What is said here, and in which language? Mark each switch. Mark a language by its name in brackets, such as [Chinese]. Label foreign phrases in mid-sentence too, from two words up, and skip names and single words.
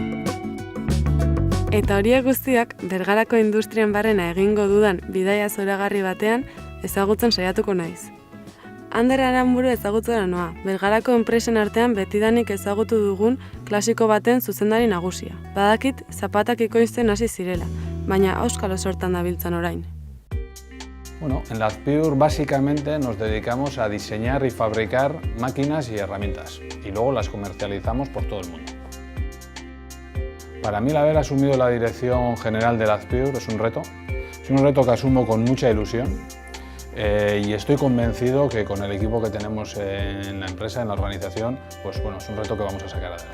[Basque] Eta horiek guztiak, Bergarako industrian barrena egingo dudan bidaia zoragarri batean ezagutzen saiatuko naiz. Ander Aranburu ezagutzera noa, Bergarako enpresen artean betidanik ezagutu dugun klasiko baten zuzendari nagusia. Badakit, zapatak ikoizten hasi zirela, baina auskalo sortan dabiltzan orain. [Spanish] Bueno, en la Azpur básicamente nos dedicamos a diseñar y fabricar máquinas y herramientas y luego las comercializamos por todo el mundo. Para mí el haber asumido la dirección general de la Azpur es un reto que asumo con mucha ilusión y estoy convencido que con el equipo que tenemos en la empresa, en la organización, pues bueno, es un reto que vamos a sacar adelante.